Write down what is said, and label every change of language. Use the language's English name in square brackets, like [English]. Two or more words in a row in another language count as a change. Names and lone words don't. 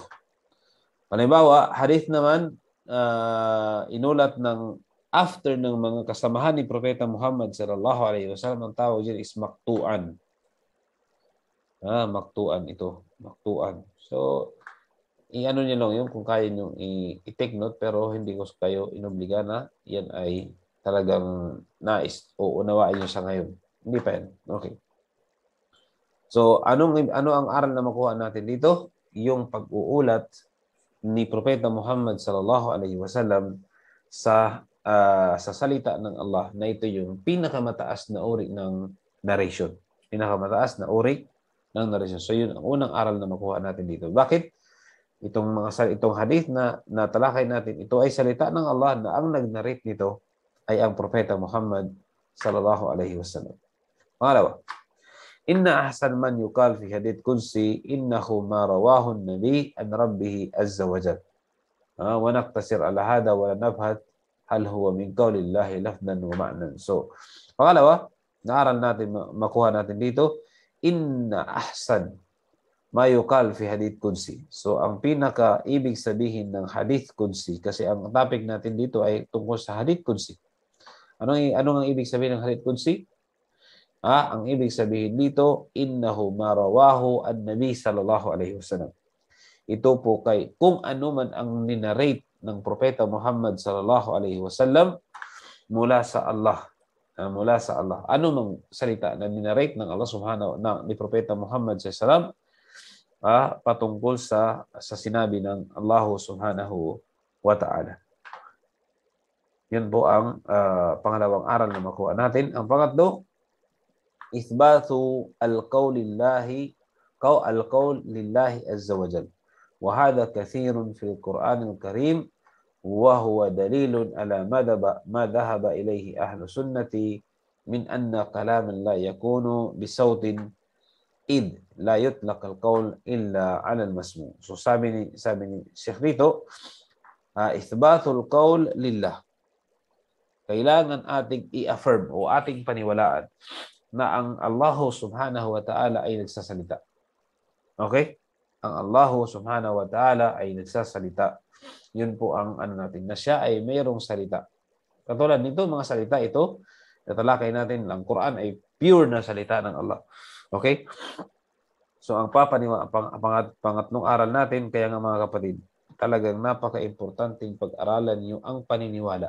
[Filipino] Halimbawa, hadith naman, inulat ng after ng mga kasamahan ni Propeta Muhammad SAW, ang tawag dyan is maktu'an. Maktu'an ito. Maktu'an. So, i-ano niyo lang yun kung kaya nyo i-take note, pero hindi ko kayo inobliga na yan ay talagang nais o unawain nyo sa ngayon. Hindi pa yan. Okay. So, ano ang aral na makuha natin dito? Yung pag-uulat ni Propeta Muhammad [Arabic] صلى الله عليه وسلم [Filipino] sa salita ng Allah na ito yung pinakamataas na uri ng narration. Pinakamataas na uri ng narration. So, yun ang unang aral na makuha natin dito. Bakit? Itong hadith na natalakay natin, ito ay salita ng Allah na ang nag-narrate nito ay ang Propeta Muhammad [Arabic] صلى الله عليه وسلم. Pangalawa, إن أحسن ما يقال في حديث قدسي أنه ما رواه النبي عن ربه عز وجل. ونقتصر على هذا ولا نبحث هل هو من قول الله لفظا ومعنى. [Filipino] So, pangalawa, naaral natin, makuha natin dito, [Arabic] إن أحسن ما يقال في حديث قدسي. [Filipino] So, ang pinaka-ibig sabihin ng [Arabic] حديث قدسي, [Filipino] kasi ang topic natin dito ay tungkol sa [Arabic] حديث قدسي. [Filipino] Ano ang ibig sabihin ng [Arabic] حديث قدسي? [Filipino] Ang ibig sabihin dito, [Arabic] إنه ما رواه النبي صلى الله عليه وسلم. [Filipino] Ito po kung ano man ang ninarrate ng Propeta Muhammad [Arabic] صلى الله عليه وسلم [Filipino] mula sa Allah. Mula sa Allah. Ano mang salita na ninarrate ng Allah ni Propeta Muhammad [Arabic] صلى الله عليه وسلم [Filipino] patungkol sa sinabi ng Allah [Arabic] سبحانه وتعالى. [Filipino] Yan po ang pangalawang aral na makuha natin. Ang pangatlo, [Arabic] إثبات القول لله عز وجل. وهذا كثير في القرآن الكريم وهو دليل على ما ذهب إليه أهل السنة من أن كلاما لا يكون بصوت إذ لا يطلق القول إلا على المسموع'. [Filipino] So sabi ni Sheikh dito, [Arabic] إثبات القول لله. [Filipino] Kailangan ating i-affirm o ating paniwalaan na ang Allah [Arabic] سبحانه وتعالى [Filipino] ay nagsasalita. Okay? Ang Allah [Arabic] سبحانه وتعالى [Filipino] ay nagsasalita. Yun po ang natin, na siya ay mayroong salita. Katulad nito, mga salita ito, natalakay natin, ang Quran ay pure na salita ng Allah. Okay? So, ang pangatlong aral natin, kaya nga mga kapatid, talagang napaka-importanting pag-aralan yung ang paniniwala.